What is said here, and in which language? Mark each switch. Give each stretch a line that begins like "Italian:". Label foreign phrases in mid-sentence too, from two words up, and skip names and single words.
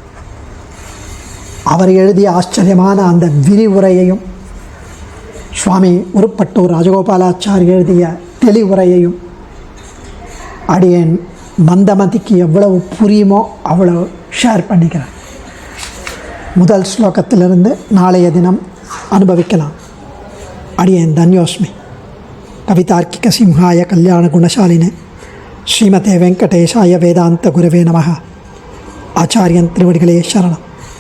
Tamil: அவர் எழுதிய ஆச்சரியமான அந்த விரிவுரையையும் சுவாமி உருப்பட்டூர் ராஜகோபாலாச்சாரி எழுதிய தெளிவுரையையும் அடியேன் மந்தமதிக்கு எவ்வளவு புரியுமோ அவ்வளவு ஷேர் பண்ணிக்கிறேன். முதல் ஸ்லோகத்திலிருந்து நாளைய தினம் அனுபவிக்கலாம். அடியேன் தன்யோஸ்மி.
Sanskrit: कवितार्किक सिंहाय कल्याण गुणशालिने श्रीमते वेङ्कटेशाय वेदान्त गुरवे नमः.
Tamil: ஆச்சாரியன் திருவடிகளே சரணம்.